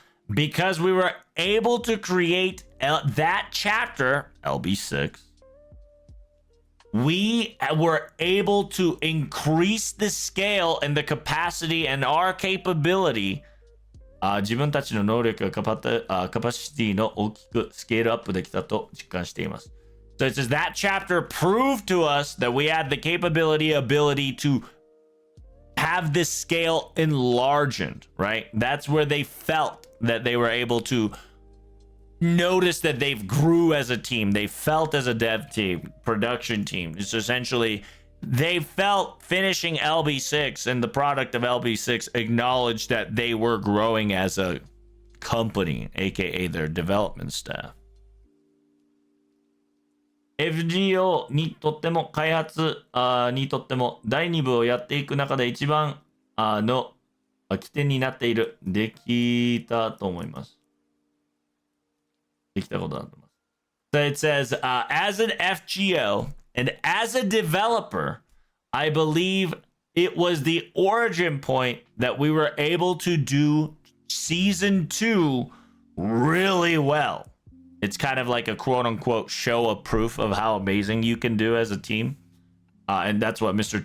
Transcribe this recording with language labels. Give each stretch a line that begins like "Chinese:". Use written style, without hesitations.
English: Because we were able to create that chapter, LB6, we were able to increase the scale and the capacity and our capability.
Japanese: 自分たちの能力がカパシティの大きくスケールアップできたと実感しています。
English: So it says that chapter proved to us that we had the ability to have this scale enlarged, right? That's where they felt that they were able to notice that they've grew as a team. They felt as a dev team, production team. It's essentially, they felt finishing LB6 and the product of LB6 acknowledged that they were growing as a company, aka their development staff.
Japanese: FGO にとっても開発にとっても第2部をやっていく中で一番の起点になっている。できたと思います。できたことだと思います。
English: So it says, as an FGO and as a developer, I believe it was the origin point that we were able to do season 2 really well. It's kind of like a quote unquote show of proof of how amazing you can do as a team. And that's what Mr.